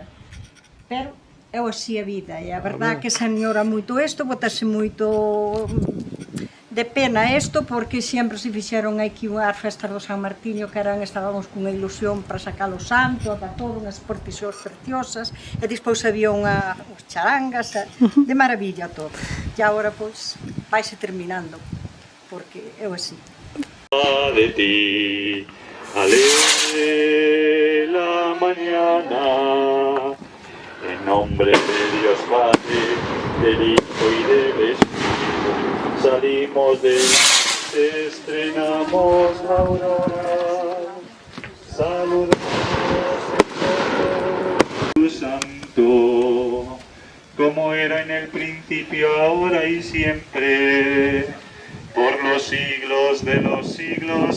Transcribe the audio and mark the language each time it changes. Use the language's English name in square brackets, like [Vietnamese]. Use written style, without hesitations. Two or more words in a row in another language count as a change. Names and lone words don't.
[Galician] Pero é así a vida, e a verdade que se añora moito isto, botase moito de pena isto, porque sempre se fixeron aquí unhas festas do San Martiño que eran, estábamos cunha ilusión para sacar o santo, para todo, unhas procesións preciosas, e despois había unhas charangas, de maravilla todo. E agora, pois, vaise terminando, porque é así. [Spanish] De ti, alegre la mañana, en nombre de Dios Padre, del Hijo y del Espíritu, salimos de estrenamos la aurora, saludamos al Santo, como era en el principio, ahora y siempre, por los siglos de los siglos.